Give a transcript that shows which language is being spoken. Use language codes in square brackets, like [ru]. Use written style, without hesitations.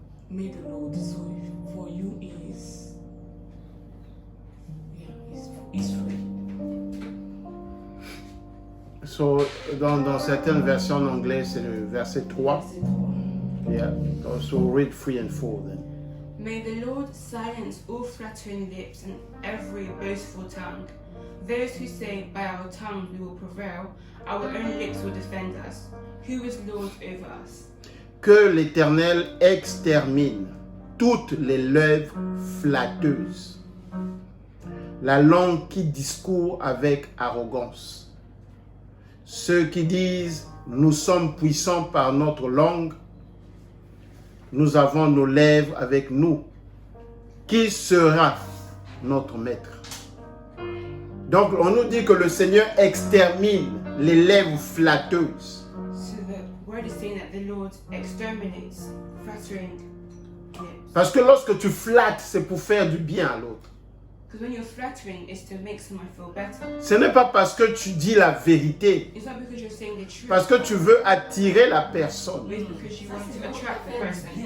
[en] May the Lord, so for you is, is free. [fr] So, dans certaines versions en anglais, c'est le verset 3. Verset 3. [en] Yeah. So read 3 and 4 then. May the Lord silence all flattering lips and every boastful tongue. Those who say, by our tongue we will prevail, our own lips will defend us. Who is Lord over us? [fr] Que l'Éternel extermine toutes les lèvres flatteuses, la langue qui discourt avec arrogance. Ceux qui disent, nous sommes puissants par notre langue, nous avons nos lèvres avec nous. Qui sera notre maître? Donc on nous dit que le Seigneur extermine les lèvres flatteuses. [en] So the word is saying that the Lord exterminates flattering lips. [fr] Parce que lorsque tu flattes, c'est pour faire du bien à l'autre. [en] Because when you're flattering, it's to make someone feel better. [fr] Ce n'est pas parce que tu dis la vérité, [en] It's not because you're saying the truth. [fr] parce que tu veux attirer la personne. [en] It's because you want to attract the person.